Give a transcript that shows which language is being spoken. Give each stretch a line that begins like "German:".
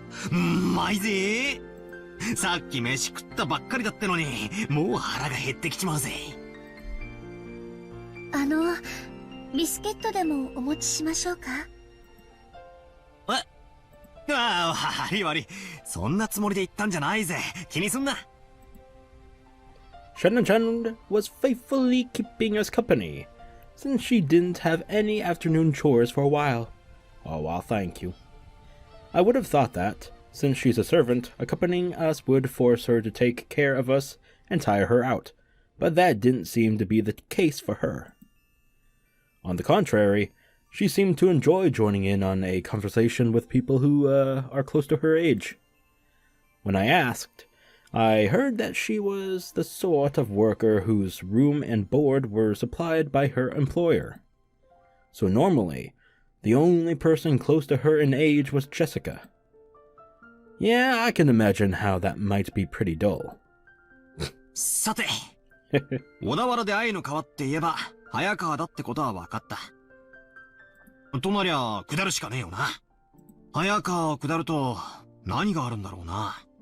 Japanese: うまいぜ。さっき飯食ったばっかりだってのに、もう腹が減ってきちまうぜ。ビスケットでもお持ちしましょうか？悪い悪い。そんなつもりで言ったんじゃないぜ。気にすんな。
English: Shannon was faithfully keeping us company, since she didn't have any afternoon chores for a while. Oh, well, thank you. I would have thought that, since she's a servant, accompanying us would force her to take care of us and tire her out, but that didn't seem to be the case for her. On the contrary, she seemed to enjoy joining in on a conversation with people who are close to her age. When I asked, I heard that she was the sort of worker whose room and board were supplied by her employer. So normally, the only person close to her in age was Jessica. Yeah, I can imagine how that might be pretty dull.
Japanese: さて、小田原で鮎の川って言えば、早川だってことは分かった。となりゃ、下るしかねえよな。早川を下ると、何があるんだろうな。